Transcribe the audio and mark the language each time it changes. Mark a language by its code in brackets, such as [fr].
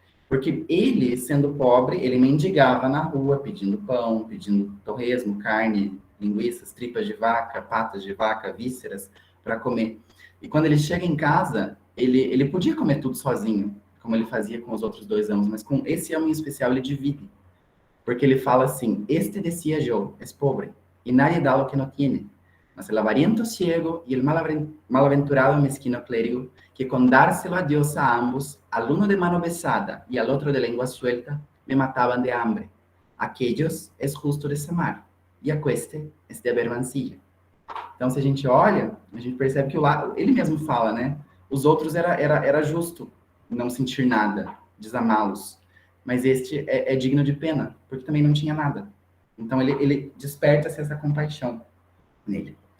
[pt] Porque ele, sendo pobre, ele mendigava na rua, pedindo pão, pedindo torresmo, carne, linguiças, tripas de vaca, patas de vaca, vísceras, para comer. E quando ele chega em casa, ele podia comer tudo sozinho, como ele fazia com os outros 2 amos, mas com esse amo em especial ele divide. Porque ele fala assim, [es] este decía yo, es pobre, y nadie da lo que no tiene. Mas el avariento ciego y el malaventurado mezquino clérigo, que con dárselo a Dios a ambos, al uno de mano besada y al otro de lengua suelta, me mataban de hambre. Aquellos es justo desamar. E a queste es de haber mancilla. [pt] Então, se a gente olha, a gente percebe que ele mesmo fala, né? Os outros era justo não sentir nada, desamá-los. Mas este é digno de pena, porque também não tinha nada. Então, ele desperta-se essa compaixão nele.